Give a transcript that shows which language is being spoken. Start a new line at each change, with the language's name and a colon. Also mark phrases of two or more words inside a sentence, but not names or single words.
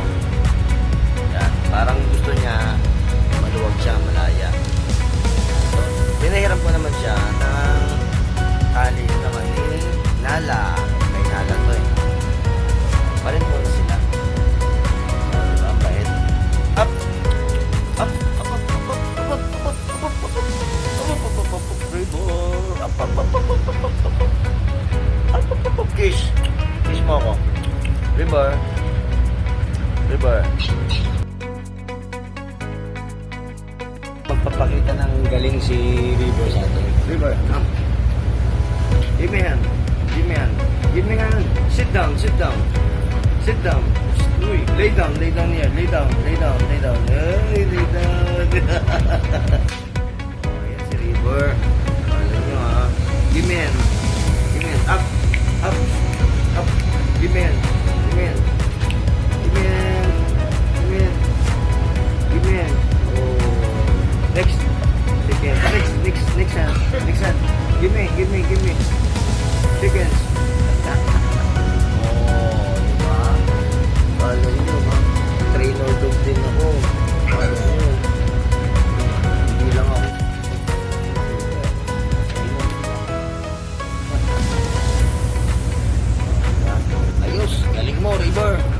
Filipino: Yan, parang gusto niya maluwag siya, malaya. So, pinahiram ko naman siya ng tali naman ni Nala. Kay Nala to eh. Parin mo na sila. O, diba? Bait.
English: Up! Up! Up! Up! Up! Up! Up! Up! Up! Up! River! Up! Up! Up! Up! Up! Up! Up! Up! Up! Up! Kiss! Kiss
Filipino: mo ako.
English: River! River!
Filipino: Magpapakita ng galing si River sa atin.
English: River! Up! Give me hand. Give me hand. Give me hand. Sit down. Sit down. Sit down. Uy, lay down. Lay down here. Lay down. Lay down. Lay down. Hey, lay down.
Filipino: Oh, yan si River. Alam nyo ha.
English: Give me hand. Give me hand. Up. Up. Up. Give me hand. Give me hand. Give me hand. Give me hand. Give me hand. Oh. Next. Second. Next. Next. Next hand. Next hand. Give me. Give me. Give me. Chickens. Oh, diba?
Filipino: Alam nyo, ha?
English: Trainer dog
Filipino: din ako. Alam nyo. Hindi lang ako. Ayos, galing mo, River.